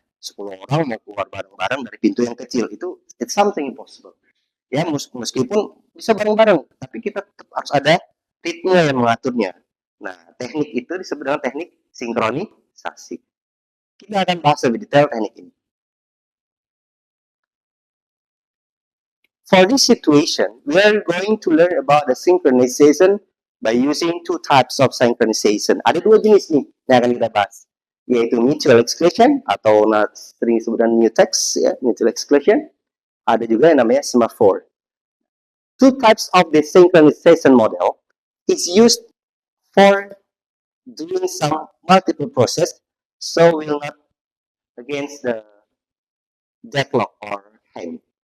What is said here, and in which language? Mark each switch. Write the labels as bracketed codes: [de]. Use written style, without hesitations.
[id] 10 orang mau keluar bareng-bareng dari pintu yang kecil itu [en] it's something impossible. [id] Ya, meskipun bisa bareng-bareng, tapi kita tetap harus ada ritme yang mengaturnya. Nah, teknik itu disebut dengan teknik sinkronisasi. Kita akan bahas lebih detail teknik ini. [en] For this situation, we are going to learn about the synchronization by using two types of synchronization. [id] Ada 2 jenis nih yang akan kita bahas, yaitu mutual exclusion atau sering disebutkan mutex ya, mutual exclusion. Ada juga yang namanya semaphore. [en] Two types of the synchronization model is used for doing some multiple process, so will not against the deadlock or hang.